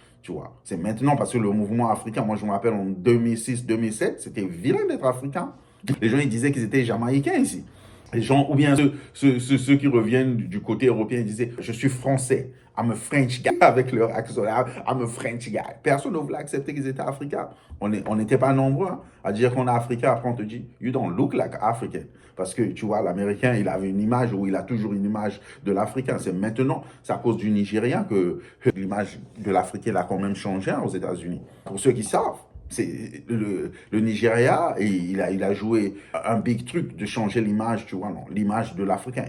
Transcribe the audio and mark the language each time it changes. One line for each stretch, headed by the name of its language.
French: Tu vois, c'est maintenant parce que le mouvement africain, moi je me rappelle en 2006-2007, c'était vilain d'être africain. Les gens, ils disaient qu'ils étaient jamaïcains ici. Les gens, ou bien ceux qui reviennent du côté européen, disaient, je suis français,
English: I'm a French guy,
French: avec leur accent, I'm a French guy. Personne ne voulait accepter qu'ils étaient africains. On n'était pas nombreux hein, à dire qu'on est africain. Après, on te dit,
English: you don't look like African.
French: Parce que, tu vois, l'Américain, il avait une image, ou il a toujours une image de l'Africain. C'est maintenant, c'est à cause du Nigérien que l'image de l'Africain a quand même changé hein, aux États-Unis. Pour ceux qui savent. C'est le Nigeria, et il a joué un big truc de changer l'image, tu vois, non, l'image de l'Africain.